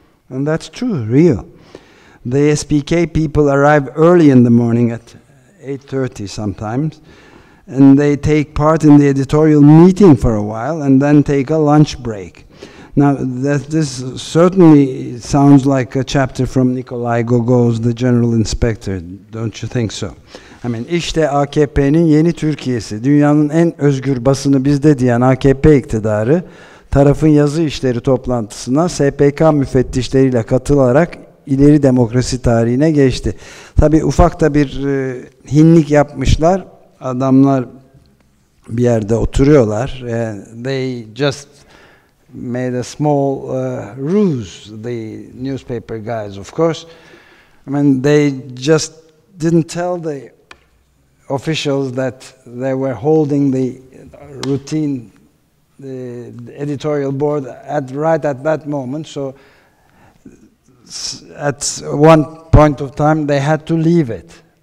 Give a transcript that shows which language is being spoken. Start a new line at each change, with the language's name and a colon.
English: And that's true, real. The SPK people arrive early in the morning at 8:30 sometimes, and they take part in the editorial meeting for a while and then take a lunch break. Now, this certainly sounds like a chapter from Nikolay Gogol's The General Inspector, don't you think so? I mean,
Turkish: işte AKP'nin yeni Türkiye'si, dünyanın en özgür basını bizde diyen AKP iktidarı, tarafın yazı işleri toplantısına SPK müfettişleriyle katılarak ileri demokrasi tarihine geçti. Tabii ufak da bir hinlik yapmışlar, adamlar bir yerde oturuyorlar,
English: they just made a small ruse, the newspaper guys, of course. I mean, they just didn't tell the officials that they were holding the routine, the editorial board right at that moment. So at one point of time, they had to leave it.